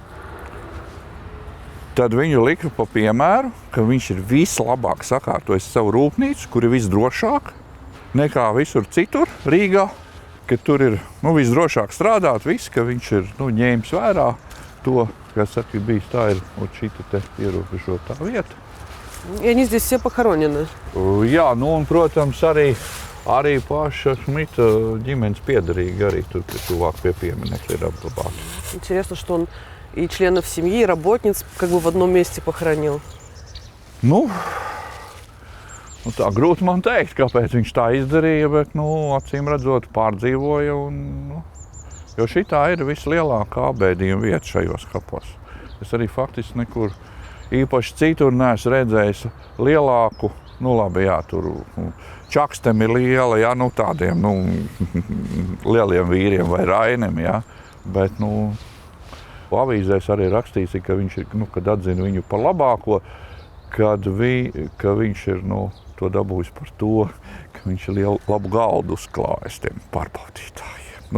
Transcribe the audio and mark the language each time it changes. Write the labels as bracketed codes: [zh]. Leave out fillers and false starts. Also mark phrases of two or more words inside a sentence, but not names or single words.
[lv] Tad viņu lika pa piemēru, ka viņš ir vislabāk sakārtojis savu rūpnīcu, kur ir visdrošāk nekā visur citur Rīgā, ka tur ir visdrošāk strādāt, ka viņš ir ņēmis vērā to, kas saka, bijis tā ir šita te ierobežotā vieta. [ru] И они здесь все похоронены. [lv] Jā, un, protams, arī paša Šmita ģimenes piederīgi arī tur tuvāk pie pieminekļa ir apglabāti. [ru] Интересно, что он и членов семьи, и работниц как бы в одном месте похоронил. [lv] Tā grūti man teikt, kāpēc viņš tā izdarīja, bet, acīm redzot, pārdzīvoja. Jo šitā ir vislielākā apbēdījuma vieta šajos kapos. Es arī faktiski nekur īpaši citur neesmu redzējis lielāku, labi, jā, tur Čakstem ir liela, jā, tādiem, lieliem vīriem vai Rainim, jā, bet, avīzēs arī rakstīts, ka viņš ir, kad atzina viņu par labāko, ka viņš ir, to dabūjis par to, ka viņš ir labu galdu uzklājis tiem pārbaudītājiem.